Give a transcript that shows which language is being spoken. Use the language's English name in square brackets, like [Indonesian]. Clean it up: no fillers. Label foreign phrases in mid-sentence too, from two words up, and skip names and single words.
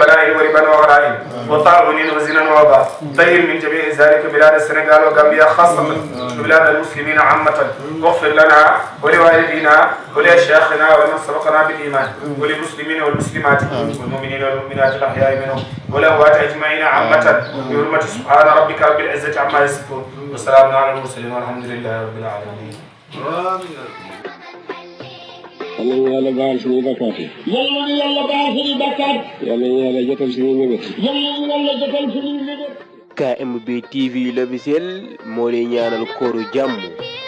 [Arabic] بلاء وربا وغرائب وطاعون وزنا ووباء طهر من جميع ذلك بلاد السنغال وغامبيا خاصه وبلاد المسلمين عامه واغفر لنا ولوالدينا ولاشياخنا ولمن سبقنا بالايمان وللمسلمين والمسلمات والمؤمنين والمؤمنات الاحياء منهم والاموات اجمعين عامه بحرمه سبحان ربك رب العزه عما يصفون وسلام على المرسلين والحمد لله رب العالمين. [Wolof] yàlla baal suñuy bakkaat yi. yàlla baal suñuy bakkaat. yàlla jotal suñuy mébét. yàlla jotal suñuy mébét. KMB TV l'officiel moo lay ñaanal kooru jàmm.